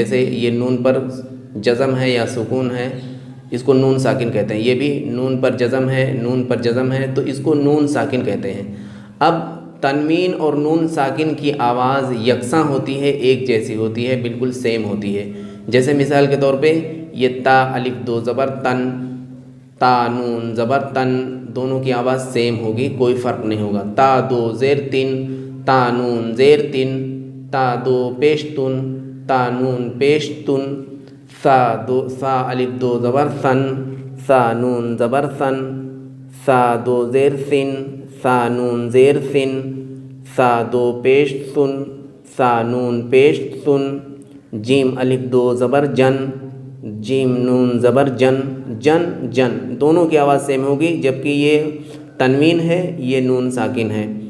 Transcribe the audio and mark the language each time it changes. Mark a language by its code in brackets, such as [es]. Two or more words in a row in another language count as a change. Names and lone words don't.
[ur] جیسے یہ نون پر جزم ہے یا سکون ہے، اس کو نون ساکن کہتے ہیں۔ یہ بھی نون پر جزم ہے، نون پر جزم ہے، تو اس کو نون ساکن کہتے ہیں۔ اب تنوین اور نون ساکن کی آواز یکساں ہوتی ہے، ایک جیسی ہوتی ہے، بالکل سیم ہوتی ہے۔ جیسے مثال کے طور پہ یہ تا الف دو زبر تن، تا نون زبر تن، دونوں کی آواز سیم ہوگی، کوئی فرق نہیں ہوگا۔ تا دو زیر تن، تا نون زیر تن، تا دو پیش تن، تا نون پیش تن، سا الف دو زبر ثن، سا نون زبر ثن، سا دو زیر سن، سا نون زیر سن، سا دو پیش سن، سا نون پیش سن، جیم الف دو زبر جن، جیم نون زبر جن، جن جن، دونوں کی آواز سیم ہوگی، جبکہ یہ تنوین ہے، یہ نون ساکن ہے۔